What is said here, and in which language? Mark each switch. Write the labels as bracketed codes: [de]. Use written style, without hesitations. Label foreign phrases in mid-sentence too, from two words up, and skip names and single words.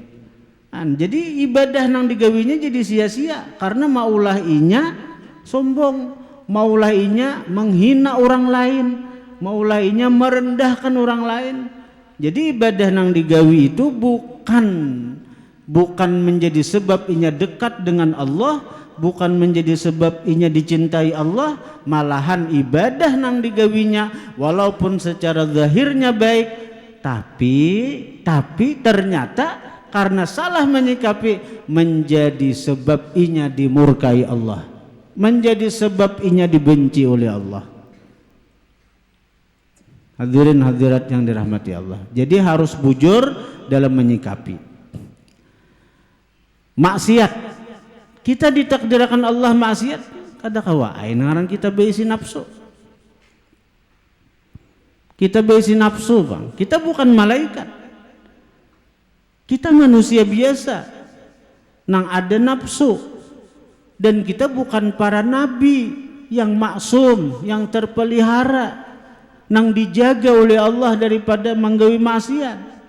[bjn] Jadi ibadah nang digawinya jadi sia-sia karena maulah inya sombong, maulah inya menghina orang lain, maulah inya merendahkan orang lain. Jadi ibadah nang digawi itu bukan menjadi sebab inya dekat dengan Allah, bukan menjadi sebab inya dicintai Allah, malahan ibadah nang digawinya walaupun secara zahirnya baik, tapi ternyata karena salah menyikapi menjadi sebab inya dimurkai Allah, menjadi sebab inya dibenci oleh Allah. Hadirin hadirat yang dirahmati Allah. Jadi harus bujur dalam menyikapi maksiat. Kita ditakdirkan Allah maksiat, kada kawa ain ngaran kita beisi nafsu. Kita beisi nafsu, Bang. Kita bukan malaikat. Kita manusia biasa nang ada nafsu. Dan kita bukan para nabi yang maksum, yang terpelihara, nang dijaga oleh Allah daripada menggawi maksiat.